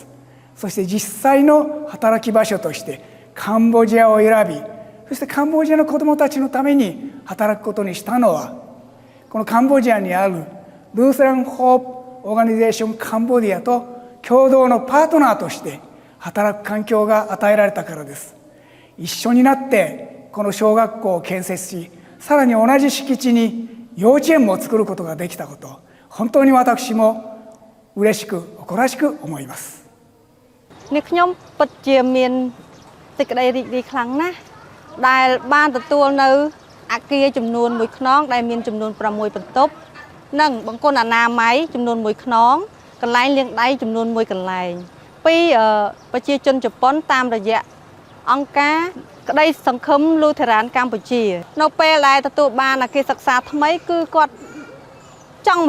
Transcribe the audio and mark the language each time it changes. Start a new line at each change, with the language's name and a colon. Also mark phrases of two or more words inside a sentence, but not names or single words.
Japanese: そして実際の働き場所としてカンボジアを選び、そしてカンボジアの子どもたちのために働くことにしたのは、このカンボジアにあるルーセラン・ホープ・オーガニゼーション・カンボディアと共同のパートナーとして働く環境が与えられたからです。一緒になってこの小学校を建設し、さらに同じ敷地に幼稚園も作ることができたこと、本当に私も嬉しく誇らしく思います。
Khmer: នេះខ្ញុំពិតជាមានសេចក្តីរីករាយខ្លាំងណាស់ដែលបានទទួលនៅអគារចំនួន1ខ្នងដែលមានចំនួន6បន្ទប់និងបង្គន់អនាម័យចំនួន1ខ្នងកន្លែងលាងដៃចំ នួន1កន្លែងពីប្រជាជនជប៉ុនតាមរយៈអង្គការក្តីសង្ឃឹមលូថេរ៉ានកម្ពុជានៅពេលដែលទទួលបានអគារសិក្សាថ្មីគឺគាត់ចង់មក